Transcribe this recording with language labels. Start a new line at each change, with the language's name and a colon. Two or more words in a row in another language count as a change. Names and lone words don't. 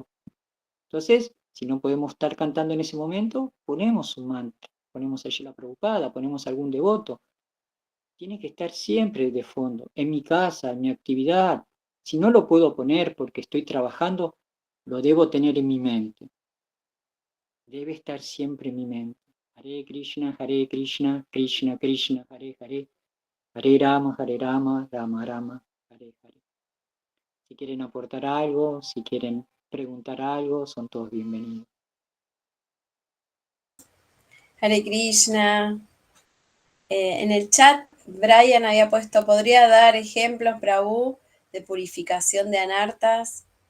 Spanish: Entonces, si no podemos estar cantando en ese momento, ponemos un mantra, ponemos a Srila Prabhupada, ponemos a algún devoto. Tiene que estar siempre de fondo, en mi casa, en mi actividad. Si no lo puedo poner porque estoy trabajando, lo debo tener en mi mente. Debe estar siempre en mi mente.
Sanskrit: Hare Krishna, Krishna Krishna, Hare Hare, Hare Rama, Rama Rama, Hare Hare.
Spanish: Si quieren aportar algo, si quieren preguntar algo, son todos bienvenidos.
Sanskrit: Hare Krishna.
Spanish: En el chat, Brian había puesto, ¿podría dar ejemplos, Prabhu, de purificación de anartas?